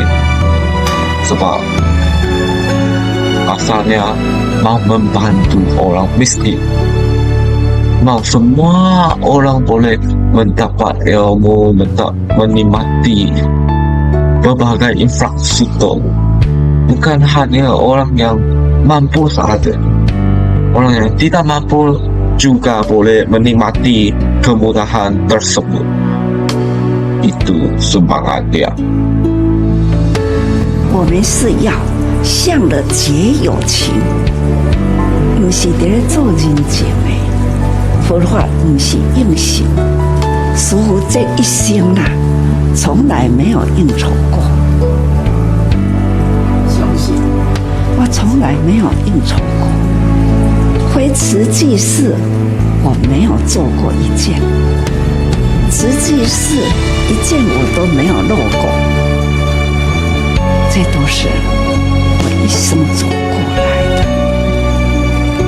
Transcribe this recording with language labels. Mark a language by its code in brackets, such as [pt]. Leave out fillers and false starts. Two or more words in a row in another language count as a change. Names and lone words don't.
[ms] Sebab asalnya mau membantu orang miskin, mau semua orang boleh mendapat ilmu, menikmati berbagai infrastruktur. Bukan hanya orang yang mampu sahaja, orang yang tidak mampu juga boleh menikmati kemudahan tersebut. Itu sumbangan dia. [zh] 我们是要向着结友情，不是在咧做人情的。佛法不是应酬，师父这一生啦，从来没有应酬过。我从来没有应酬过，非慈济事我没有做过一件，慈济事一件我都没有漏过，这都是我一生走过来的。